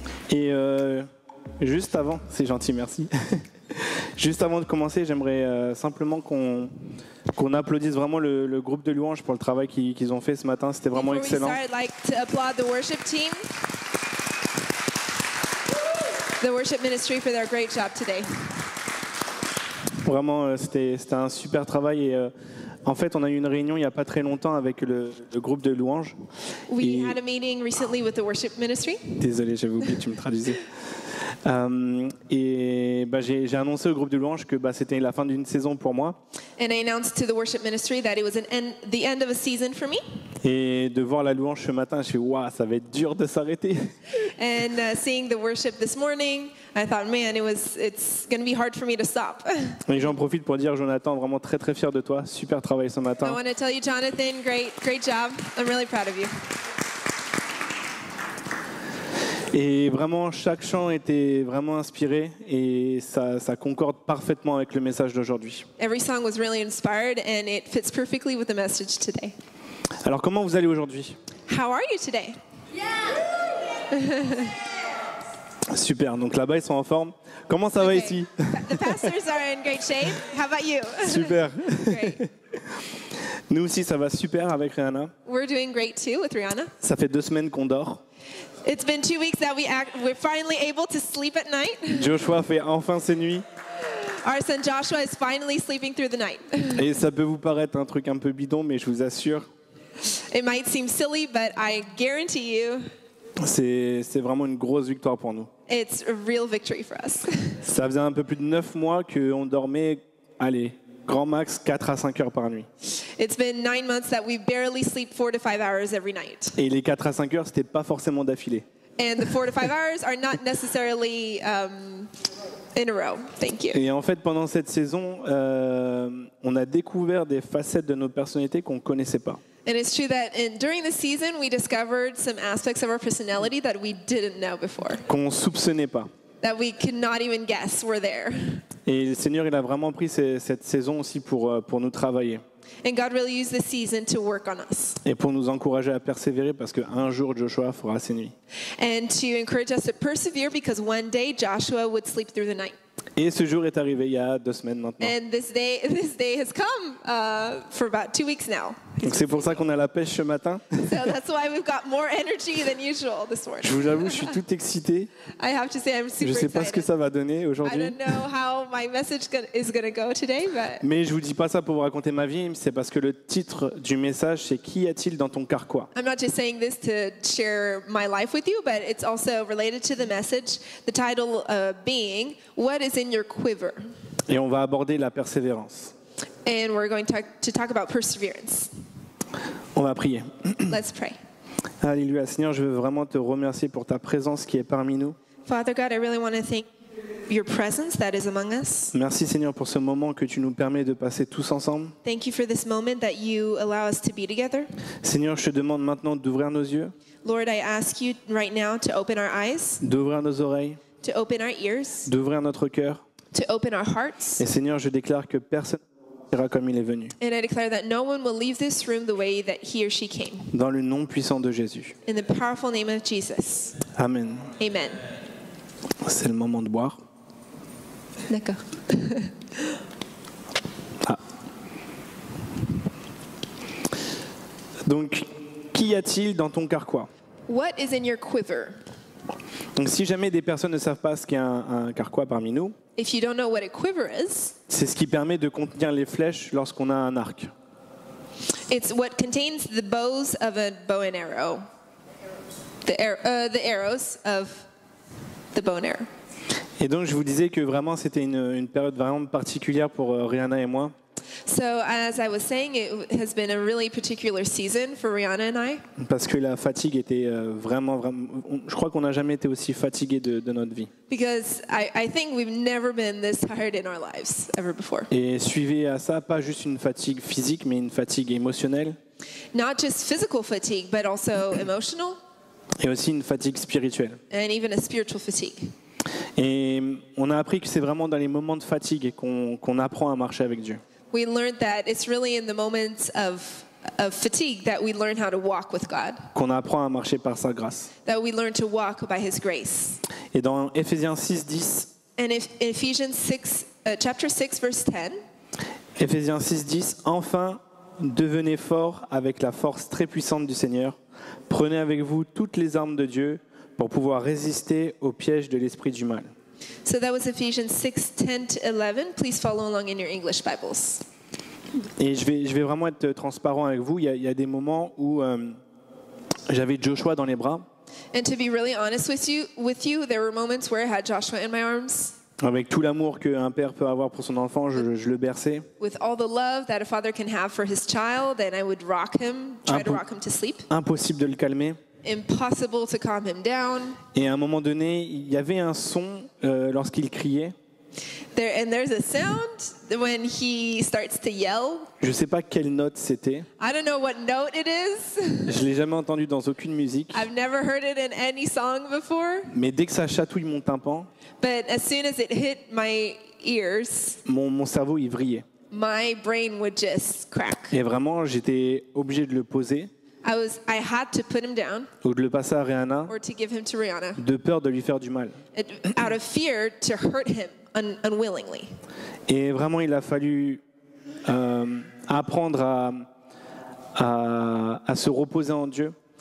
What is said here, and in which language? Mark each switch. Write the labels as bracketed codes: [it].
[fr] Et juste avant, c'est gentil, merci. Juste avant de commencer, j'aimerais simplement qu'on applaudisse vraiment le groupe de louanges pour le travail qu'ils ont fait ce matin. C'était vraiment [en] Before we [fr] excellent. [en] start, I'd like to applaud the worship team, the worship ministry for their great job today. [fr] Vraiment, c'était un super travail. Et en fait, on a eu une réunion il n'y a pas très longtemps avec le groupe de louanges. [en] We [fr] Et- [en] had a meeting recently with the worship ministry, [fr] Désolé, j'avais oublié, tu me traduisais. Et j'ai annoncé au groupe de louanges que c'était la fin d'une saison pour moi. [en] and I announced to the worship ministry that it was the end of a season for me. [fr] Et de voir la louange ce matin, je suis waouh, ça va être dur de s'arrêter. [en] And seeing the worship this morning, I thought, man, it's going to be hard for me to stop. [fr] Et j'en profite pour dire, Jonathan, vraiment très très fier de toi. Super travail ce [en] I [fr] matin. [en] want to tell you, Jonathan, great job. I'm really proud of you. [fr] Et vraiment, chaque chant était vraiment inspiré et ça concorde parfaitement avec le message d'aujourd'hui. [en] Every song was really inspired, and it fits perfectly with the message today. [fr] Alors, comment vous allez aujourd'hui? [en] How are you today? [fr] Super, donc là-bas, ils sont en forme. Comment ça va [en] Okay. [fr] ici? [en] The pastors are in great shape. How about you? [fr] Super. [en] Great. [fr] Nous aussi, ça va super avec Rihanna. [en] We're doing great too with Rihanna. [fr] Ça fait 2 semaines qu'on dort. [en] It's been 2 weeks that we're finally able to sleep at night. [fr] Joshua fait enfin ses nuits. [en] Our son Joshua is finally sleeping through the night. [fr] Et ça peut vous paraître un truc un peu bidon, mais je vous assure, [en] It might seem silly, but I guarantee you [fr] c'est vraiment une grosse victoire pour nous. [en] it's a real victory for us. [fr] Ça faisait un peu plus de 9 mois qu'on dormait, allez, grand max 4 à 5 heures par nuit. [en] It's been 9 months that we barely sleep 4 to 5 hours every night. [fr] Et les 4 à 5 heures, c'était pas forcément d'affilée. [en] And the 4 to 5 hours are not necessarily in a row. Thank you. [fr] Et en fait, pendant cette saison, on a découvert des facettes de notre personnalité qu'on ne connaissait pas. [en] And it's true that during the season, we discovered some aspects of our personality that we didn't know before, [fr] Qu'on ne soupçonnait pas. [en] that we could not even guess were there. [fr] Et le Seigneur, il a vraiment pris cette saison aussi pour nous travailler [en] And God really used this season to work on us [fr] et pour nous encourager à persévérer parce qu'un jour, Joshua fera ses nuits. [en] and to encourage us to persevere because one day Joshua would sleep through the night. [fr] Et ce jour est arrivé il y a 2 semaines maintenant. [en] And this day has come for about 2 weeks now. [fr] Donc c'est pour ça qu'on a la pêche ce matin. [en] So that's why we've got more energy than usual this morning. [fr] Je vous avoue, je suis tout excité. [en] I have to say I'm [fr] Je [en] super [fr] ne sais pas ce que [en] excited. [fr] ça va donner [en] I [fr] aujourd'hui. [en] don't know how my message is going to go today, but [fr] Mais je vous dis pas ça pour vous raconter ma vie, c'est parce que le titre du message, c'est Qu'y a-t-il dans ton carquois? [en] I'm not just saying this to share my life with you, but it's also related to the message. The title being, What is in your quiver? [fr] Et on va aborder la persévérance. [en] And we're going to talk about perseverance. [fr] On va prier. [en] Let's pray. [fr] Alléluia. Seigneur, je veux vraiment te remercier pour ta présence qui est parmi nous. [en] Father God, I really want to thank your presence that is among us. [fr] Merci Seigneur pour ce moment que tu nous permets de passer tous ensemble. [en] Thank you for this moment that you allow us to be together. [fr] Seigneur, je te demande maintenant d'ouvrir nos yeux, [en] Lord, I ask you right now to open our eyes, [fr] d'ouvrir nos oreilles, [en] to open our ears, [fr] d'ouvrir notre cœur. [en] to open our hearts. [fr] Et Seigneur, je déclare que personne ne ira comme il est venu. [en] And I declare that no one will leave this room the way that he or she came. [fr] Dans le nom puissant de Jésus. [en] In the powerful name of Jesus. [fr] Amen. [en] Amen. [fr] C'est le moment de boire. D'accord. Ah. Donc, qu'y a-t-il dans ton carquois? [en] What is in your quiver? [fr] Donc, si jamais des personnes ne savent pas ce qu'est un carquois parmi nous, [en] If you don't know what a quiver is, [fr] c'est ce qui permet de contenir les flèches lorsqu'on a un arc. [en] it's what contains the bows of a bow and arrow. The arrows of the bow and arrow. [fr] Et donc, je vous disais que vraiment, c'était une période vraiment particulière pour Rihanna et moi. [en] So as I was saying, it has been a really particular season for Rihanna and I [fr] Parce que la fatigue était vraiment... Je crois qu'on n'a jamais été aussi fatigué de notre vie. [en] because I think we've never been this tired in our lives ever before. [fr] Et suivez à ça, pas juste une fatigue physique, mais une fatigue émotionnelle. [en] Not just physical fatigue, but also emotional [fr] Et aussi une fatigue spirituelle. [en] and even a spiritual fatigue. [fr] Et on a appris que c'est vraiment dans les moments de fatigue qu'on apprend à marcher avec Dieu. [en] We learned that it's really in the moments of of fatigue, that we learn how to walk with God, [fr] qu'on apprend à marcher par sa grâce. [en] that we learn to walk by His grace. [fr] Et dans Éphésiens 6:10, [en] And if Ephesians 6, chapter 6, verse 10, [fr] Éphésiens 6:10, enfin, devenez forts avec la force très puissante du Seigneur. Prenez avec vous toutes les armes de Dieu pour pouvoir résister au piège de l'esprit du mal. [en] so that was Ephesians 6, 10 to 11. Please follow along in your English Bibles. [fr] Et je vais vraiment être transparent avec vous. Il y a des moments où j'avais Joshua dans les bras, [en] And to be really honest with you, there were moments where I had Joshua in my arms, [fr] avec tout l'amour qu'un père peut avoir pour son enfant, je le berçais. [en] with all the love that a father can have for his child, and I would rock him, try to rock him to sleep. [fr] Impossible de le calmer. [en] Impossible to calm him down. [fr] Et à un moment donné, il y avait un son lorsqu'il criait. [en] There's a sound when he starts to yell. [fr] Je ne sais pas quelle note c'était. [en] I don't know what note it is. [fr] Je ne l'ai jamais entendu dans aucune musique. [en] I've never heard it in any song before. [fr] Mais dès que ça chatouille mon tympan, [en] But as soon as it hit my ears, [fr] mon cerveau il vrillait. [en] my brain would just crack. [fr] Et vraiment, j'étais obligé de le poser [en] I had to put him down [fr] ou de le passer à Rihanna, [en] or to give him to Rihanna, [fr] de peur de lui faire du mal. [en] out of fear to hurt him unwillingly. [fr] Et vraiment, il a fallu apprendre à se reposer en Dieu.